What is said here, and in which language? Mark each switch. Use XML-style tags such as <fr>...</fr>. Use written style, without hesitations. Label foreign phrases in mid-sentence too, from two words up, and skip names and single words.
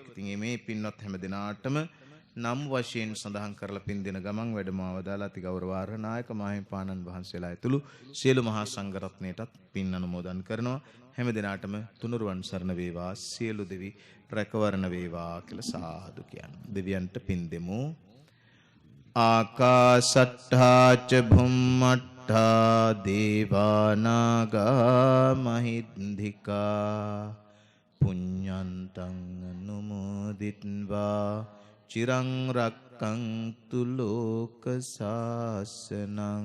<si>ඉතින් මේ පින්වත් හැම දිනාටම නම් වශයෙන් සඳහන් කරලා පින් දෙන ගමන් වැඩම අවදාලා අති ගෞරවාර්හ නායක මාහිමිපාණන් වහන්සේලා ඇතුළු සියලු මහා සංඝරත්නයටත් පින් අනුමෝදන් කරනවා. හැම දිනාටම තුනුරුවන් සරණ වේවා, සියලු දෙවි රැකවරණ වේවා කියලා සාදු කියනවා. දෙවියන්ට පින් දෙමු.</si> <pi>ආකාසට්ඨා ච භුම්මට්ඨා දේවානාගා මහින්దికා පුඤ්ඤන්තං අනුමෝදිත්වා චිරං රක්ඛන්තු ලෝක සාසනං.</pi>